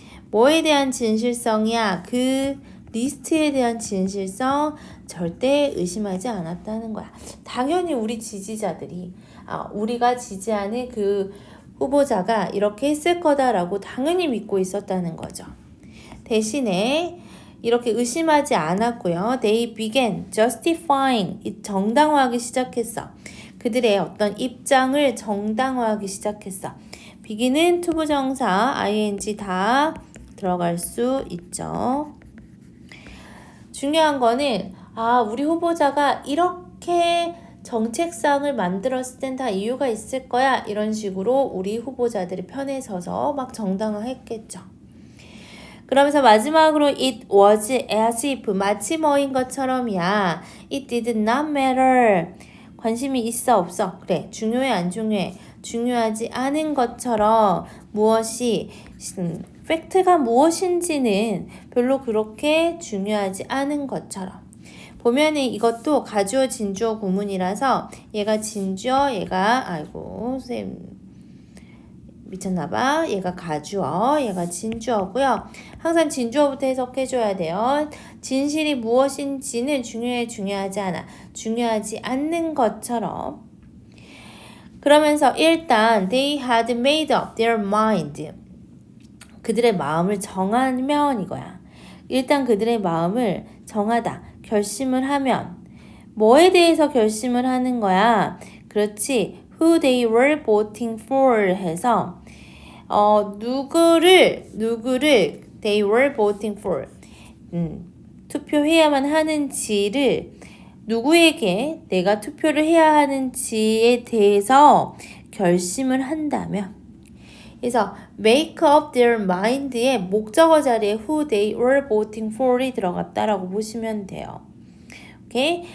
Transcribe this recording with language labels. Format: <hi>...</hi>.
<ko>뭐에 대한 진실성이야? 그 리스트에 대한 진실성 절대 의심하지 않았다는 거야. 당연히 우리 지지자들이 우리가 지지하는 그 후보자가 이렇게 했을 거다라고 당연히 믿고 있었다는 거죠. 대신에 이렇게 의심하지 않았고요.</ko> <en>They began justifying,</en> <ko>정당화하기 시작했어. 그들의 어떤 입장을 정당화하기 시작했어. begin은 투부정사, ing 다 들어갈 수 있죠. 중요한 거는 우리 후보자가 이렇게 정책상을 만들었을 땐 다 이유가 있을 거야. 이런 식으로 우리 후보자들의 편에 서서 막 정당화했겠죠. 그러면서 마지막으로</ko> <en>it was as if</en> <ko>마치 뭐인 것처럼이야.</ko> <en>It did not matter.</en> <ko>관심이 있어 없어? 그래. 중요해 안 중요해? 중요하지 않은 것처럼 무엇이 팩트가 무엇인지는 별로 그렇게 중요하지 않은 것처럼. 보면은 이것도 가주어 진주어 구문이라서 얘가 진주어 얘가 선생님 미쳤나봐. 얘가 가주어, 얘가 진주어고요. 항상 진주어부터 해석해줘야 돼요. 진실이 무엇인지는 중요하지 않아. 중요하지 않는 것처럼. 그러면서 일단</ko> <en>they had made up their mind.</en> <ko>그들의 마음을 정하면 이거야. 일단 그들의 마음을 정하다. 결심을 하면. 뭐에 대해서 결심을 하는 거야? 그렇지.</ko> <en>Who they were voting for</en> <ko>해서 누구를</ko> <en>they were voting for</en> <ko>투표해야만 하는지를 누구에게 내가 투표를 해야 하는지에 대해서 결심을 한다면 그래서</ko> <en>make up their mind</en> <ko>의 목적어 자리에</ko> <en>who they were voting for</en> <ko>이 들어갔다라고 보시면 돼요. 오케이?</ko>